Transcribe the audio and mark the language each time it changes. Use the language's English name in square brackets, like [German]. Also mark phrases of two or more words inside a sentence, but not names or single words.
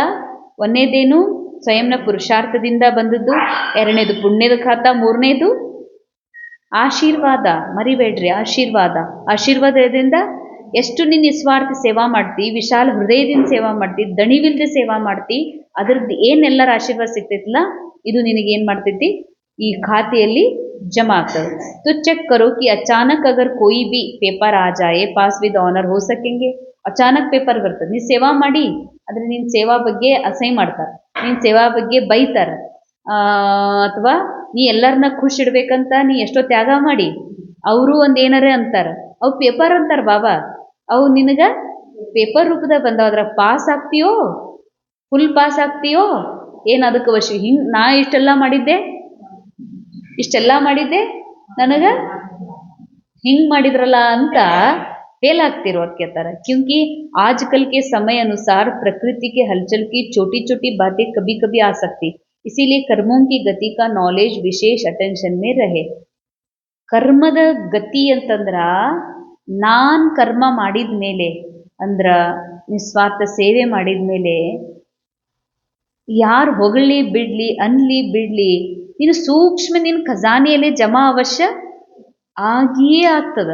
[Kannada] ಒಂದನೇದೇನು ಸ್ವಯಂನ ಪುರುಷಾರ್ಥದಿಂದ ಬಂದದ್ದು, ಎರಡನೇದು ಪುಣ್ಯದ ಖಾತಾ, ಮೂರನೇದು ಆಶೀರ್ವಾದ. ಮರಿಬೇಡ್ರಿ, ಆಶೀರ್ವಾದದಿಂದ ಎಷ್ಟು ನಿನ್ನ ನಿಸ್ವಾರ್ಥ ಸೇವಾ ಮಾಡ್ತಿ, ವಿಶಾಲ ಹೃದಯದಿಂದ ಸೇವಾ ಮಾಡ್ತಿ, ದಣಿವಿಲ್ದೆ ಸೇವಾ ಮಾಡ್ತಿ, ಅದ್ರದ್ದು ಏನೆಲ್ಲರ ಆಶೀರ್ವಾದ ಸಿಗ್ತೈತಿಲ್ಲ, ಇದು ನಿನಗೇನು ಮಾಡ್ತೈತಿ, ಈ ಖಾತೆಯಲ್ಲಿ ಜಮಾ ಆಗ್ತದೆ. [Hindi] तो चेक करो कि अचानक अगर कोई भी पेपर आ जाए [English] pass with honour [Hindi] हो सकेंगे. [Kannada] ಅಚಾನಕ್ ಪೇಪರ್ ಬರ್ತದೆ, ನೀ ಸೇವಾ ಮಾಡಿ, ಆದರೆ ನಿನ್ನ ಸೇವಾ ಬಗ್ಗೆ ಅಸಹ್ಯ ಮಾಡ್ತಾರೆ, ನಿನ್ನ ಸೇವಾ ಬಗ್ಗೆ ಬೈತಾರೆ, ಅಥವಾ ನೀ ಎಲ್ಲರನ್ನ ಖುಷಿ ಇಡ್ಬೇಕಂತ ನೀ ಎಷ್ಟೋ ತ್ಯಾಗ ಮಾಡಿ ಅವರು ಒಂದು ಏನಾರೇ ಅಂತಾರೆ, ಅವು ಪೇಪರ್ ಅಂತಾರೆ ಬಾಬಾ. ಅವು ನಿನಗೆ ಪೇಪರ್ ರೂಪದಾಗ ಬಂದವ, ಅದ್ರ ಪಾಸ್ ಆಗ್ತೀಯೋ, ಫುಲ್ ಪಾಸ್ ಆಗ್ತೀಯೋ ಏನು ಅದಕ್ಕೆ ವಶ. ಹಿಂಗೆ ನಾ ಇಷ್ಟೆಲ್ಲ ಮಾಡಿದ್ದೆ ನನಗೆ ಹಿಂಗೆ ಮಾಡಿದ್ರಲ್ಲ ಅಂತ फेल ಆಗ್ತಿರೋ ಅಂತ [Hindi] कहता क्योंकि आजकल के समय अनुसार प्रकृति के हलचल की छोटी छोटी बातें कभी कभी आ सकती, इसीलिए कर्मों की गति का नॉलेज विशेष अटेंशन में रहे. [Kannada] ಕರ್ಮದ ಗತಿ ಅಂತಂದ್ರ ನಾನ್ ಕರ್ಮ ಮಾಡಿದ ಮೇಲೆ ಅಂದ್ರ ನಿಸ್ವಾರ್ಥ ಸೇವೆ ಮಾಡಿದ ಮೇಲೆ ಯಾರು ಹೊಗಳಿ ಬಿಡ್ಲಿ ಅನ್ಲಿ ಬಿಡ್ಲಿ, ನೀನು ಸೂಕ್ಷ್ಮ ನಿನ್ನ ಖಜಾನೆಯಲ್ಲೇ ಜಮಾ ಅವಶ್ಯ ಆಗಿಯೇ ಆಗ್ತದ.